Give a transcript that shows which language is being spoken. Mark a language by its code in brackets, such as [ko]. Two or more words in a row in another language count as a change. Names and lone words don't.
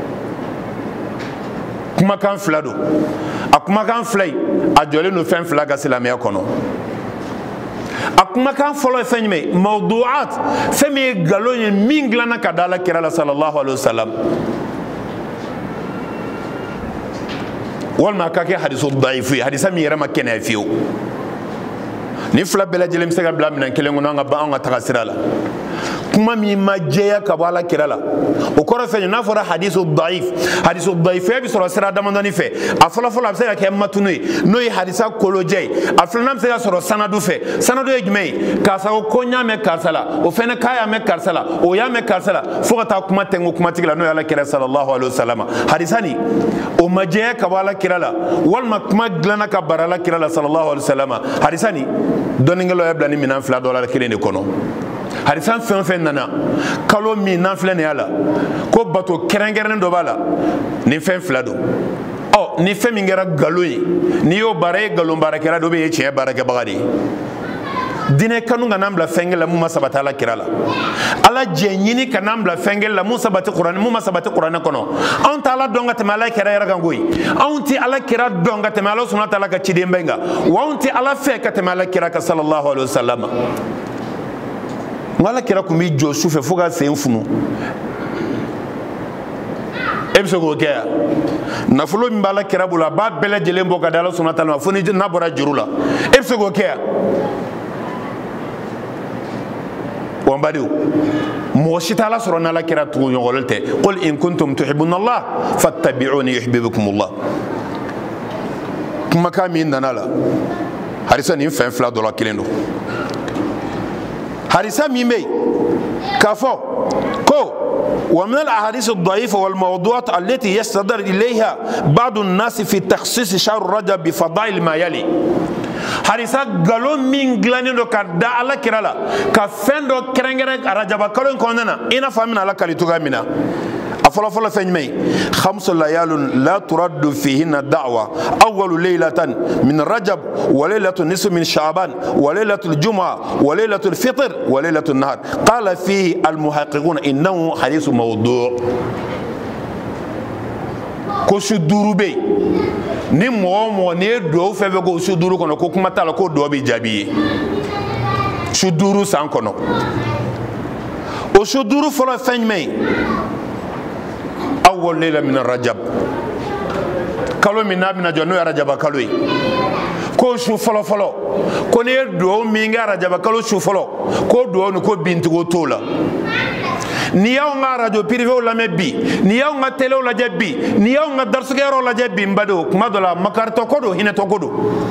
[bm] kumakan fila don a kumakan fila in a jɔlen don fɛn fila ka silamɛya kɔnɔ a kumakan fɔlɔ ye fɛn jumɛn ye mawdu'at fɛn min ye nkalon ye min dilanna ka da Alakira la [ar] صلى الله عليه وسلم [bm] walima a ka kɛ hadisu da'ifu ye hadisa min yɛrɛ ma kɛnɛya fiyewu ni fila bɛɛ lajɛlen bɛ se ka bila minɛn kelen kɔnɔ an ka taga sira la kuma min ma jɛya ka bɔ Alakira la o kɔrɔ fɛn n'a fɔra hadisu da'ifuya bɛ sɔrɔ sira damadɔni fɛ a fɔlɔfɔlɔ a bɛ se ka kɛ matunu ye n'o ye hadisa kolojɛ ye a filanan bɛ se ka sɔrɔ sanadu fɛ sanadu ye jumɛn ye karisa ko ko n y'a mɛn karisa la o fɛnɛ k'a y'a mɛn karisa la o y'a mɛn karisa la fo ka taa kuma tɛnku kumatigi la n'o ye Alakira [ar] صلى الله عليه وسلم [bm] hadisa nin o ma jɛya ka bɔ Alakira la walima kuma dilanna ka bara Alakira la [ar] صلى الله عليه وسلم [bm] hadisa nin dɔnnikɛlaw y'a bila ni minɛn fila dɔ la kelen de kɔnɔ hadisa fɛn o fɛn nana kalo min n'an filɛ nin y'a la ko bato kɛrɛnkɛrɛnnen dɔ b'a la nin fɛn fila don ni fɛn min kɛra nkalon ye n'i y'o baara ye nkalon baarakɛla dɔ bɛ ye tiɲɛ baarakɛbaga de ye diinɛ kanu ka n'an bila fɛn kɛ la mun ma sabati Alakira la ala jɛ ɲini ka n'an bila fɛn kɛ la mun ma sabati kuranɛ kɔnɔ anw tɛ ala dɔn ka tɛmɛ Alakira yɛrɛ kan koyi anw tɛ Alakira dɔn ka tɛmɛ Ala [ar] سبحانه وتعالى [bm] ka ciden bɛɛ kan wa anw tɛ ala fɛ ka tɛmɛ Alakira kan [ar] صلى الله عليه وسلم [bm] Alakira kun bɛ jɔ sufɛ fo ka sen funu e bɛ se k'o kɛ yan nafolo min bɛ Alakira bolo a b'a bɛɛ lajɛlen bɔ ka di Ala [ar] سبحانه وتعالى [bm] ma fo ni n'a bɔra juru la e bɛ se k'o kɛ yan wa n badenw mɔgɔ si tɛ Ala sɔrɔ ni Alakira tuguɲɔgɔnlen tɛ [ar] قل إن كنتم تحبون الله فاتبعوني يحببكم الله [bm] kumakan min nana la hadisa nin fɛn fila dɔ la kelen don hadisa min bɛ yen k'a fɔ ko [ar] ومن الأحاديث الضعيفة والموضوعات التي يستدر إليها بعض الناس في تخصيص شهر رجب بفضائل ما يلي [bm] hadisa galon min dilannen do ka da Alakira la ka fɛn dɔ kɛrɛnkɛrɛn arajaba kalo in kɔnɔna na i n'a fɔ an bɛna Ala kali cogoya min na a fɔlɔfɔlɔ fɛn jumɛn ye [ar] خمس ليال لا ترد فيهن دعوة أول ليلة من رجب وليلة نصف من شعبان وليلة الجمعة وليلة الفطر وليلة النحر قال فيه المحققون إنه حديث موضوع' [bm] ko su duuru bɛ yen ni mɔgɔ o mɔgɔ n'i ye duwawu fɛn fɛn k'o su duuru kɔnɔ ko kuma t'a la ko duwawu bɛ jaabi ye su duuru san kɔnɔ o su duuru fɔlɔ fɛn jumɛn ye [ar] أول ليلة من رجب [bm] kalo min n'a bɛna jɔ n'o ye arajaba kalo ye ko su fɔlɔ fɔlɔ ko n'i ye duwawu min kɛ arajaba kalo su fɔlɔ ko duwawu nin ko bintigiw t'o la ni y'anw ka [fr] radio privéw [bm] lamɛn bi ni y'anw ka telew lajɛ bi ni y'anw ka darisokɛyɔrɔw lajɛ bi n badenw kuma dɔ la makaritɔ ko don hinɛtɔ ko don